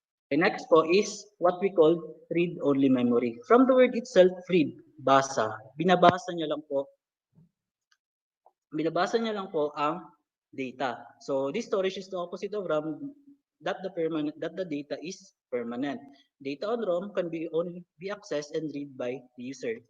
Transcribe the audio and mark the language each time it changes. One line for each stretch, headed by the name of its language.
English: The next po is what we call read-only memory. From the word itself, read, basa.
Filipino: Binabasa niya lang po ang data.
English: So this storage is the opposite of RAM, that the data is permanent. Data on ROM can only be accessed and read by the user.